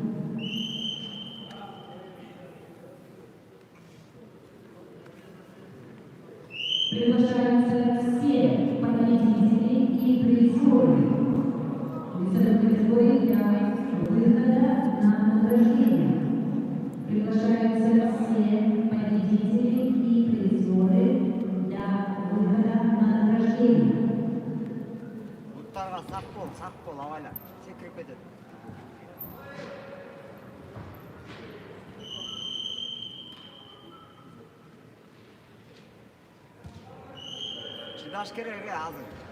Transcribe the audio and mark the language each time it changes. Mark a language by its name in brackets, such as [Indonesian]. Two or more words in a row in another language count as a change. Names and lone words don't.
[Russian] Приглашаются все победители и призеры весовой категории для выхода на награждение. Приглашаются все победители и призеры для выхода на награждение. [Kyrgyz] Буттарга сак бол, абайла. Секирип кетет. Чыдаш керек азыр.